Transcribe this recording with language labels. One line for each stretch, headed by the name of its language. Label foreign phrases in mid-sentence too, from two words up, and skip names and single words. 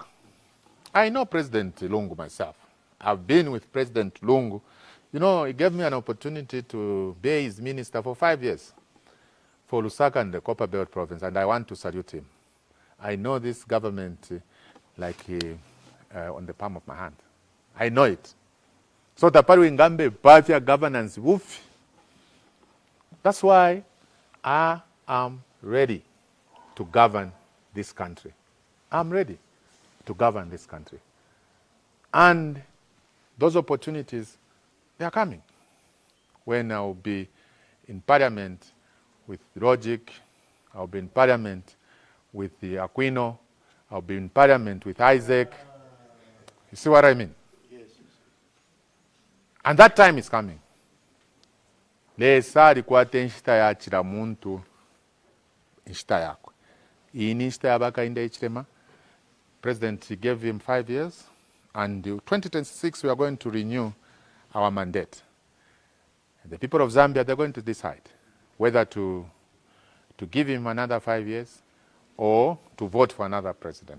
English: I know President Lungu myself. I've been with President Lungu. You know, he gave me an opportunity to be his minister for 5 years for Lusaka and the Copper Belt province, and I want to salute him. I know this government on the palm of my hand. I know it. So
Bemba: tapari ngambe bafya
English: governance woof. That's why I am ready to govern this country. I'm ready to govern this country. And those opportunities, they are coming. When I'll be in parliament with Logic, I'll be in parliament with the Aquino, I'll be in parliament with Isaac. You see what I mean? Yes. And that time is coming.
Bemba: Lesa alikwate nshita ya chila muntu nshita yako. Iyi nshita ya Hakainde Hichilema.
English: President gave him 5 years, and in 2026 we are going to renew our mandate. And the people of Zambia, they're going to decide whether to give him another 5 years or to vote for another president.